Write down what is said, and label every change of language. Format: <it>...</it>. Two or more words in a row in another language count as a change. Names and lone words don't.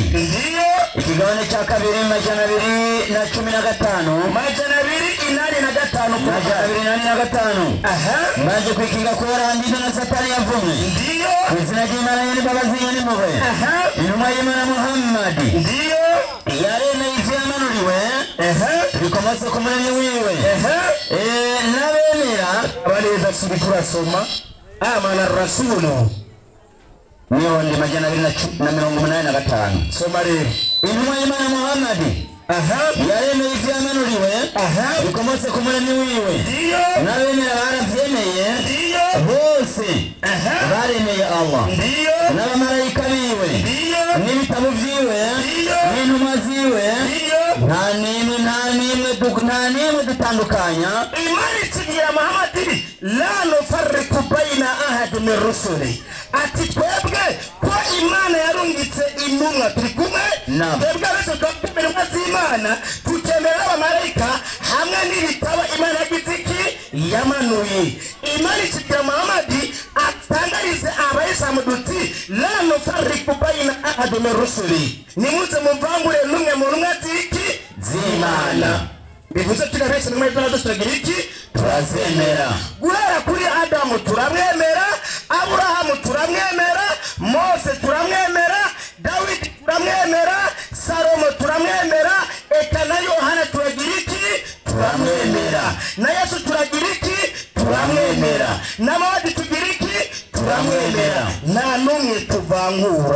<rn>Ndiyo ikigabane cya 2:285 aha maze kwikinga kubarangiza na Satani yavumwe. ndiyo Izina ry'Imana y'imbabazi y'impuhwe aha intumwa y'Imana Muhammad ndiyo yaremeye ivyamanuriwe bikomotse ku muremyi wiwe n'abemera abareza turi kurasoma</rn> <ar>آمن الرسول</ar> <rn>niyo ndi 285. soma rero intumwa y'Imana Muhammad yaremeye ivyamanuriwe bikomotse ku muremyi wiwe ndiyo n'abemera baravyemeye ndiyo bose baremeye Allah ndiyo n'abamarayika biwe ndiyo n'ibitabo vyiwe n'intumwa ziwe nta nimwe dutandukanya. Imani tugira</rn> <ar>Muhammad لا نفرق بين أحد من رسله.</ar> <rn>Ati twebwe ko Imana yarungitse intumwa turi kumwe twebwe bese twebwe intumwa z'Imana tukemera abamarayika hamwe n'ibitabo Imana giziki yamanuye. Imana ikigira Muhamadi atangarize abayisilamu duti</rn> <ar>لا نفرق بين أحد من رسله,</ar> <rn>nimuze muvangure n'umwe mu ntumwa z'Imana. bivuze turabese n'umwe turagira iki turazemera. Guhera kuri Adamu turamwemera, Aburahamu turamwemera, Mose turamwemera, Dawidi turamwemera, Salomo turamwemera, eka na Yohana turagira iki turamwemera, na Yesu turagira iki turamwemera, na Muhamadi tugira iki turamwemera, nta n'umwe tuvangura.</rn>